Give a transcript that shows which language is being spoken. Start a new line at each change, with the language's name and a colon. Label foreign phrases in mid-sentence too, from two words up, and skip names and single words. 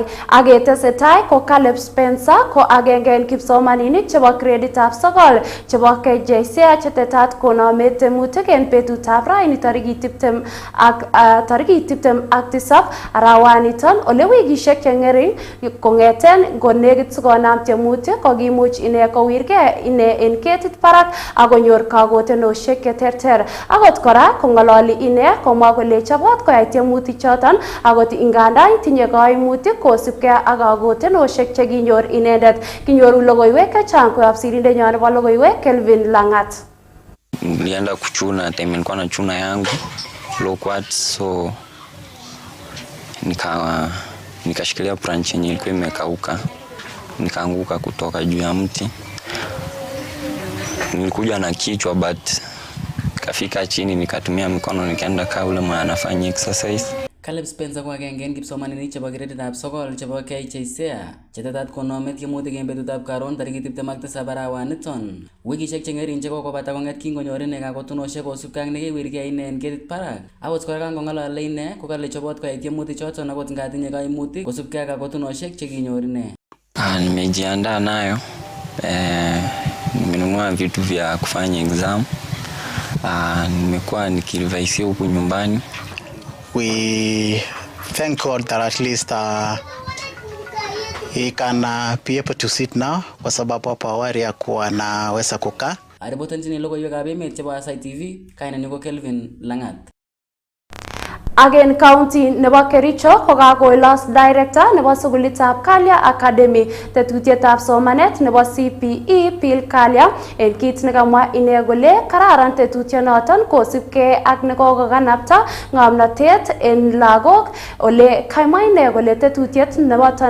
Kalenjin: Agetesetai ko Caleb Spencer ko agenge en kipsomaninik chebo greditab 9 chebo KJSEA chetetat konome tiemutik en betutab raini tarikit 27 arawaniton ole wikishek cheng'ering kong'eten konekit sikonam tiemutik kokimuch ine kowirgei ine en ketit barak akonyor kagotenosiek cheterter. Akot kora kong'ololi ine komwa kole chobot koyai tiemutik choton akot ingandan tinye kaimutik kosibgei ak kagotenosiek chekinyor inendet. Kinyoru logoiwek chechang koyob sirindenyon nebo logoiwek Kelvin Langat.
Swahili: Nilienda kuchuna time nilikuwa na chuna yangu
English: low quartz,
Swahili: so nikashikilia branch yenye ilikuwa imekauka, nikaanguka kutoka juu ya mti. Nilikuja na kichwa but kafika chini nikatumia mikono nikaenda kaa ule mwana anafanya exercise.
Kalenjin: Caleb Spencer ko agenge en kipsomaninik chebo greditab 9 chebo KJSEA chetetat konome tiemutik en betutab karon tarikit 27 arawaniton. Wikishek cheng'ering chekokobata kong'et kingonyor ine kakotunosiek kosubkei ak nekewirgei ine en ketit barak. Akot kora kangong'olole ine kokale chobot koyai tiemutik choton akot ngatinye kaimutik kosubkei ak kakotunosiek chekinyor ine.
Swahili: Nimejiandaa nayo. Nimenunua vitu vya kufanya exam. Nimekuwa nikirevise huku nyumbani.
English: We thank God that at least he can be able to sit now
Swahili: kwa sababu hapo awali hakuwa anaweza kukaa.
Kalenjin: Aripotenjini logoiwekab emet chebo Aasai TV, kainenyu ko Kelvin Langat. Again county nebo Kericho kokakoilos director nebo sukulitab Kalia Academy tetutietab somanet nebo CPE Pil Kalia en kit nekamwa ine kole kararan tetutionoton kosipke ak nekokokanapta ng'omnotet en lagok ole kamwa ine kole tetutiet nebo